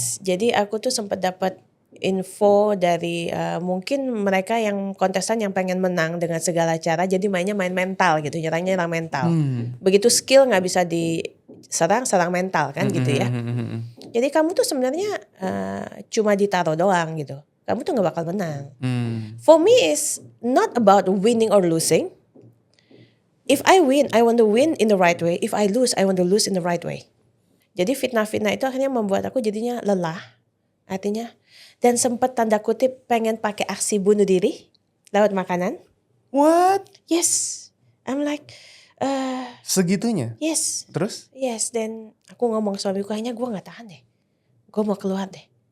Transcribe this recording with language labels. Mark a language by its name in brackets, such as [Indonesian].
[Indonesian] Jadi aku tuh sempat dapat info dari mungkin mereka yang kontestan yang pengen menang dengan segala cara. Jadi mainnya main mental gitu, nyerang mental. Begitu skill nggak bisa diserang mental kan gitu ya. Jadi kamu tuh sebenarnya cuma ditaruh doang gitu. Kamu tuh gak bakal menang. [English] For me is not about winning or losing. If I win, I want to win in the right way. If I lose, I want to lose in the right way. [Indonesian] Jadi fitnah-fitnah itu akhirnya membuat aku jadinya lelah. Artinya, dan sempat tanda kutip pengen pakai aksi bunuh diri lewat makanan. [English] What? Yes. I'm like, [Indonesian] segitunya? [English] yes. [Indonesian] Terus? Yes, dan aku ngomong suamiku, kayaknya gue gak tahan deh. Gue mau keluar deh.